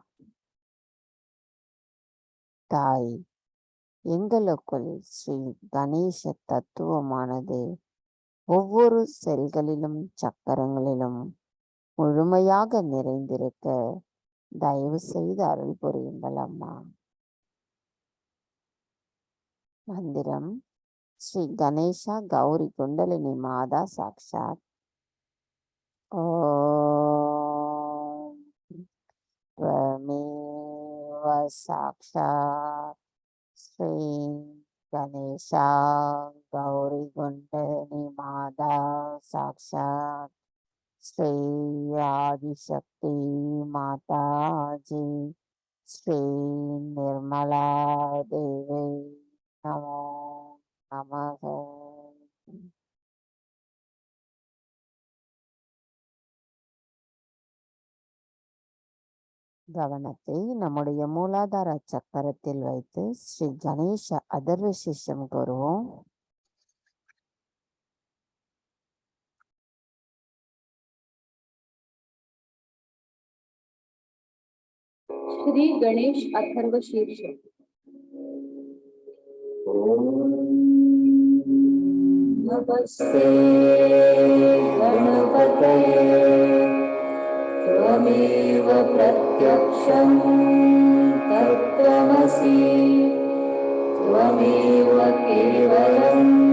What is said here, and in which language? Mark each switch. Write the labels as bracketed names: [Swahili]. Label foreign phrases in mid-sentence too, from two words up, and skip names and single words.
[Tamil] தாய், எங்களுக்குள் ஸ்ரீ கணேச தத்துவமானது ஒவ்வொரு செல்களிலும் சக்கரங்களிலும் முழுமையாக நிறைந்திருக்க தயவு செய்து அருள் புரியுங்கள் அம்மா. மந்திரம் ஸ்ரீ கணேசா கௌரி குண்டலினி மாதா சாக்ஷாத். [Sanskrit] ஓம் त्वमेव साक्षात् श्री गणेशा गौरी कुंडलिनी माता साक्षात् श्री आदिशक्ति माता जी, श्री निर्मला देवी नमो नमः. [Tamil] கவனத்தை நம்முடைய மூலாதார சக்கரத்தில் வைத்து ஸ்ரீ கணேச அதர்வ சிஷ்யம் கூறுவோம். [Sanskrit] श्री गणेश अथर्व शीर्ष. नमस्ते गणपतये त्वमेव प्रत्यक्षं तत्त्वमसि त्वमेव केवलं